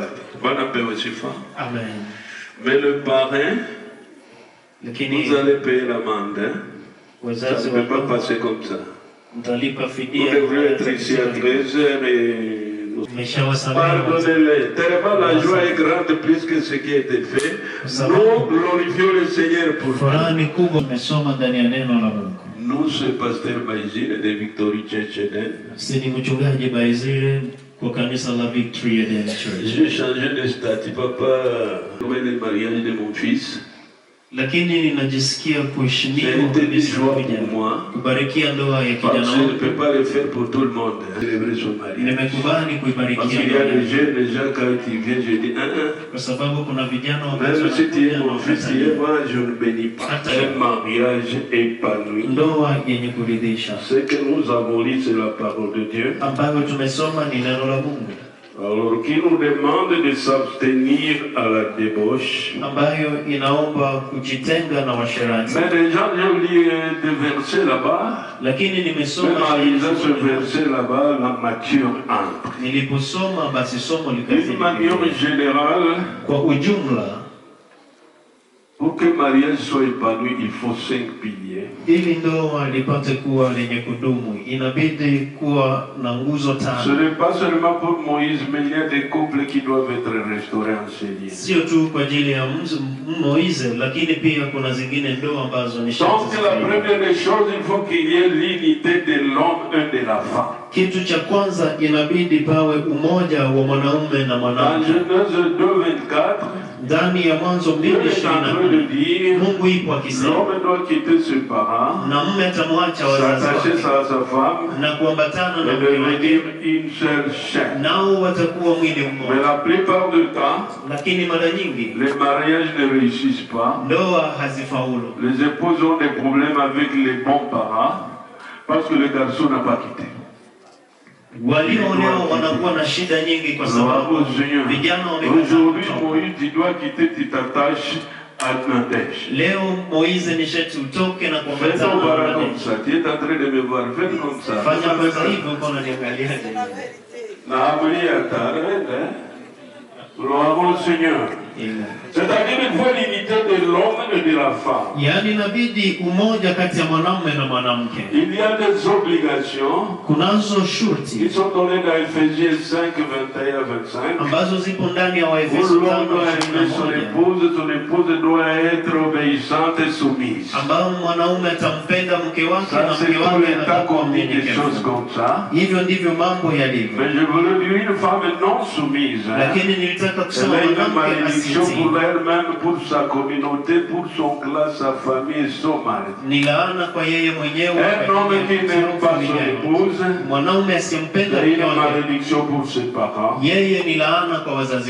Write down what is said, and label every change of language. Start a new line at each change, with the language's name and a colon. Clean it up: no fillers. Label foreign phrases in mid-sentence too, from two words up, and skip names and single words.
Swahili: Bwana pewe sifa. Amen.
French: Mais le parrain, vous allez payer l'amende. Ça ne peut pas passer comme ça. Vous devrez être ici à 13h et pardonnez-les. Tellement la joie est grande plus que ce qui a été fait. Nous glorifions le Seigneur pour ça. Nous, c'est Pasteur Baizile de Victory Church Eden. J'ai changé de statut, papa. Pour le mariage de mon fils.
Swahili: Lakini ninajisikia kuheshimiwa kubarikia ndoa ya kijana wangu.
French: Je ne peux pas le faire pour tout le monde.
Swahili: Nimekubali kuibarikia ndoa.
French: Parce qu'il y a des jeunes déjà quand ils viennent, je dis
Swahili: kwa sababu kuna vijana
French: même si tu es mon fils, moi je ne bénis pas. Un mariage épanoui.
Swahili: Ndoa yenye kuridhisha.
French: Ce que nous avons lu, c'est la parole de Dieu.
Swahili: Ambayo tumesoma ni neno la Mungu.
French: Alors, qui nous demande de s'abstenir à la débauche.
Swahili: Ambayo inaomba kujitenga na washerati.
French: Mais déjà, j'ai lu des versets là-bas.
Swahili: Lakini nimesoma
French: ce verset là-bas, la mature entre.
Swahili: Niliposoma basi somo likafika.
French: D'une manière générale,
Swahili: kwa ujumla,
French: pour que mariage soit épanoui, il faut 5 piliers.
Swahili: Ili ndoa lipate kuwa lenye kudumu, inabidi kuwa na nguzo 5.
French: Ce n'est pas seulement pour Moïse, mais il y a des couples qui doivent être restaurés, enseignés.
Swahili: Sio tu kwa ajili ya Moïse, lakini pia kuna zingine ndoa ambazo ni sharti.
French: Donc la première chose, il faut qu'il y ait l'unité de l'homme et de la femme.
Swahili: Kitu cha kwanza inabidi pawe umoja wa mwanaume na
French: Dans
Swahili: mwanamke.
French: Genèse 2:24,
Swahili: Ndani ya Mwanzo
French: Dieu est en train de 2:24 dire,
Swahili: Mungu ipo akisema
French: l'homme doit quitter ses parents,
Swahili: na mume atamwacha wazazi
French: s'attacher
Swahili: wake
French: à sa femme
Swahili: na kuambatana na
French: et
Swahili: mke wake,
French: devenir une seule chair.
Swahili: nao watakuwa mwili
French: Mais
Swahili: mmoja.
French: la plupart du temps,
Swahili: Lakini mara nyingi
French: les mariages ne réussissent pas.
Swahili: ndoa hazifaulu.
French: Les épouses ont des problèmes avec les bons parents parce que le garçon n'a pas quitté.
Swahili: Walioolewa wanakuwa na shida nyingi kwa sababu
French: Bravo, Seigneur.
Swahili: vijana wamekataa
French: Aujourd'hui,
Swahili: kutoka.
French: Moïse, tu dois quitter, tu t'attaches à Nadège.
Swahili: Leo Moize ni sharti utoke na
French: Fais ton
Swahili: kuambatana bara na
French: comme Nadesh. ça. Tu es en train de me voir. Fais comme ça.
Swahili: Fanya kwanza hivyo uko unaniangaliaje? Na amri ya tarende.
French: Gloire au Seigneur. C'est-à-dire il faut l'unité de l'homme et de la femme.
Swahili: Yaani inabidi umoja kati ya mwanamume na mwanamke.
French: Il y a des obligations
Swahili: Kunazo
French: qui
Swahili: shurti
French: sont données dans Ephésiens 5:21-25.
Swahili: ambazo zipo ndani ya
French: Où
Swahili: Waefeso
French: l'homme doit aimer son 5:21 épouse doit être obéissante et soumise.
Swahili: ambao mwanaume atampenda mke wake
French: Ça,
Swahili: na
French: c'est
Swahili: mke
French: tout
Swahili: wake
French: le temps
Swahili: atakuwa
French: qu'on dit des choses
Swahili: mnyenyekevu.
French: comme ça.
Swahili: Hivyo ndivyo mambo yalivyo.
French: Mais je voulais dire une femme non soumise.
Swahili: Lakini nilitaka kusema
French: Elle a une
Swahili: mwanamke
French: malédiction
Swahili: asitii.
French: pour elle-même, pour sa communauté, pour son clan, sa famille et son mari.
Swahili: Ni laana kwa yeye mwenyewe,
French: Un homme qui n'aime pas son épouse,
Swahili: mwanaume
French: il
Swahili: asiyempenda
French: a
Swahili: mke
French: une
Swahili: wake,
French: malédiction pour ses parents
Swahili: yeye ni laana kwa wazazi